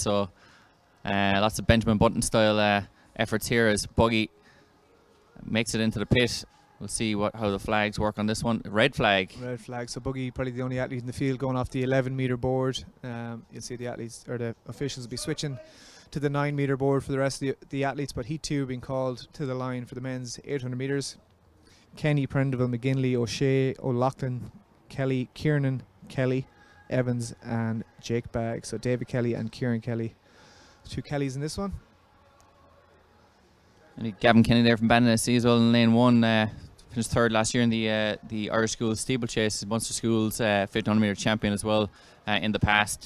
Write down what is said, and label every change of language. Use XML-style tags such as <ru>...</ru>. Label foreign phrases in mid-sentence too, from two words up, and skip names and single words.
<en>So lots of Benjamin Button style efforts here as Buggy makes it into the pit. We'll see how the flags work on this one. Red flag. Red flag. So Buggy probably the only athlete in the field going off the 11-metre board. You'll see the athletes or the officials will be switching to the 9-metre board for the rest of the athletes. But Heat 2 being called to the line for the men's 800 metres. Kenny, Prendeville, McGinley, O'Shea, O'Loughlin, Kelly, Kieran Kelly, Evans and Jake Bagg. So David Kelly and Kieran Kelly. 2 Kellys in this one. And Gavin Kenny there from Bandon SC as well in lane 1. Finished third last year in the Irish Schools steeplechase. Munster Schools 1500 metre champion as well in the past.</en>